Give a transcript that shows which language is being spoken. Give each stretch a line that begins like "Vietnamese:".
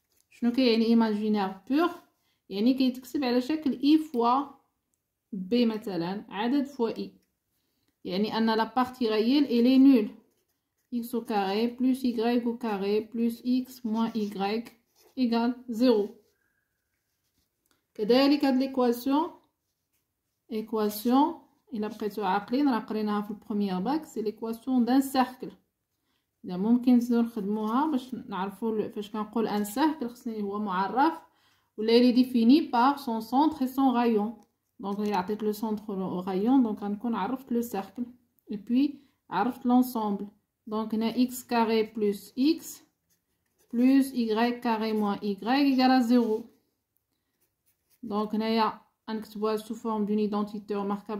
Arabic: شنو كيعني imaginaire pur؟ يعني كيتكتب على شكل
French: i fois b
Arabic: مثلا عدد fois i, يعني أن
French: la partie réelle elle est nulle. x au carré plus y au carré plus x moins y égale 0.
Arabic: كذلك هاد l'équation إلا بقيتو عاقلين راه قريناها في البروميير باك,
French: c'est l'équation d'un cercle.
Arabic: إذا ممكن نزيدو نخدموها باش نعرفو فاش كنقول ان cercle خصني هو معرف ولا
French: il est défini par son centre et son rayon.
Arabic: donc يعطيك
French: le centre au rayon,
Arabic: donc غنكون عرفت le cercle et puis عرفت l'ensemble.
French: donc هنا x carré plus x plus y carré moins y égale à 0. donc
Arabic: هنايا غنكتبوها
French: sous forme d'une identité remarquable.